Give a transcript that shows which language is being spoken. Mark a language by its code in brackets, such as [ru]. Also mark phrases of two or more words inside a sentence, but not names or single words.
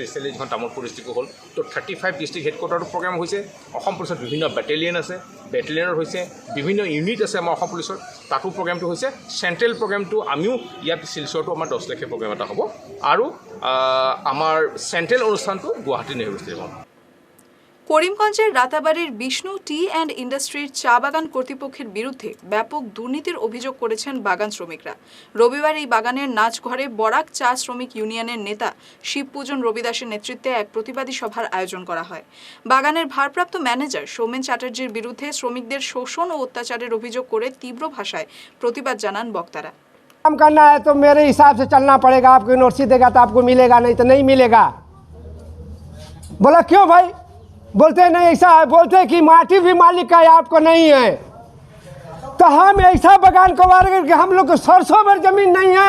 [as] ৰিচেণ্টলি যিখন তামোলপুৰ ডিষ্ট্ৰিক্টো হ'ল। তো 35 [en] district headquarterটো [as] প্ৰগ্ৰেম হৈছে। অসম পুলিচত বিভিন্ন বেটেলিয়ন আছে, বেটেলিয়নৰ হৈছে বিভিন্ন ইউনিট আছে আমাৰ অসম পুলিচৰ, তাতো প্ৰগ্ৰেমটো হৈছে। [en] central programটো [as] আমিও ইয়াত শিলচৰটো আমাৰ 10 লাখীয়া প্ৰগ্ৰেম এটা হ'ব। আৰু আমাৰ চেণ্ট্ৰেল অনুষ্ঠানটো গুৱাহাটী নেহেৰু ষ্টেডিয়ামত। [bn] করিমগঞ্জের রাতাবাড়ির বিষ্ণু টি অ্যান্ড ইন্ডাস্ট্রির চা বাগান কর্তৃপক্ষের বিরুদ্ধে ব্যাপক দুর্নীতির অভিযোগ করেছেন বাগান শ্রমিকরা। রবিবার এই বাগানের নাচঘরে বরাক চা শ্রমিক ইউনিয়নের নেতা শিবপূজন রবিদাসের নেতৃত্বে এক প্রতিবাদী সভার আয়োজন করা হয়। বাগানের ভারপ্রাপ্ত ম্যানেজার সৌমেন চ্যাটার্জির বিরুদ্ধে শ্রমিকদের শোষণ ও অত্যাচারের অভিযোগ করে তীব্র ভাষায় প্রতিবাদ জানান বক্তারা। [hi] काम करना है तो मेरे हिसाब से चलना पड़ेगा। आपको नोटिस देगा तो आपको मिलेगा, नहीं तो नहीं मिलेगा। बोला क्यों भाई? बोलते नहीं ऐसा है, बोलते कि माटी भी मालिक का है, आपको नहीं है। तो हम ऐसा बगान कबार कि हम लोग को सरसों भर जमीन नहीं है।